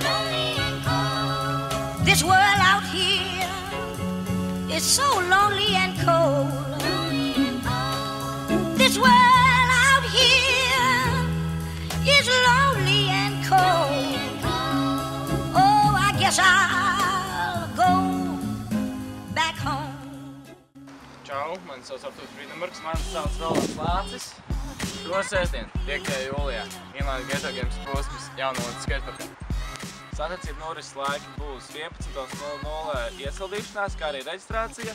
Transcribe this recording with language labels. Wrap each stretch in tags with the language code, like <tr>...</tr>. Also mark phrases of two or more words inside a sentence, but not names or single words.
<en>This world out here is so lonely and cold. This world out here is lonely and cold. Oh, I guess I'll go back home.</en> <lv>Čau, mani sauc Artūrs Frīdenbergs, mani sauc Rolands Lācis. Šo sestdien, 5. jūlijā, Inline Ghetto Games posms Jaunavas skateparkā. Sacensību norises laiki būs 11:00 iesildīšanās, kā arī reģistrācija.</lv>